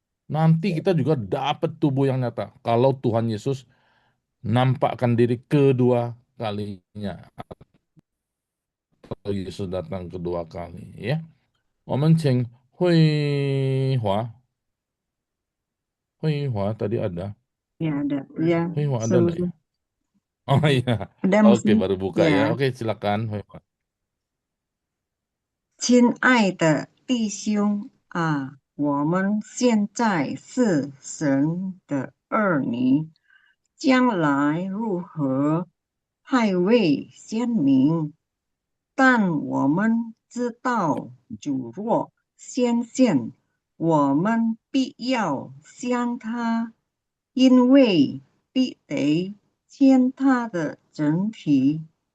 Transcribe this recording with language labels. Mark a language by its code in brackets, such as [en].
[id] Nanti kita juga dapat tubuh yang nyata. Kalau Tuhan Yesus nampakkan diri kedua kalinya. Atau Yesus datang kedua kali. Ya. [zh] 我们请 [id] 慧华 tadi ada. Ya ada, ya 慧华 ada enggak ya? seluruh Oh iya. ada Oke, muslim. baru buka ya. Oke, silakan慧华。 [zh] 亲爱的弟兄啊，我们现在是神的儿女，将来如何还未显明，但我们知道主若显现，我们必要向他，因为必得见他的整体。